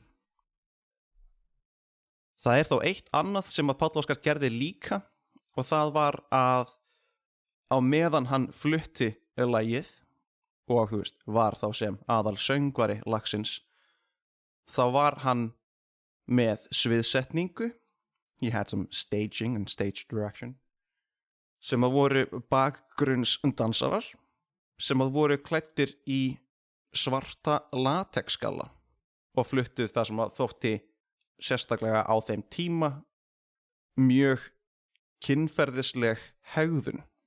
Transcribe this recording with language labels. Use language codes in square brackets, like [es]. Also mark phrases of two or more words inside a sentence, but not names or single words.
[is] Það er þó eitt annað sem að Páll Óskar gerði líka, og það var að á meðan hann flutti lagið og var þá sem aðal söngvari lagsins, þá var hann með sviðsetningu, [en] he had some staging and stage direction, [is] sem að voru bakgrunnsdansarar sem að voru klæddir í svarta latexskalla og fluttuð það sem að þótti sérstaklega á þeim tíma mjög kynferðisleg hegðun.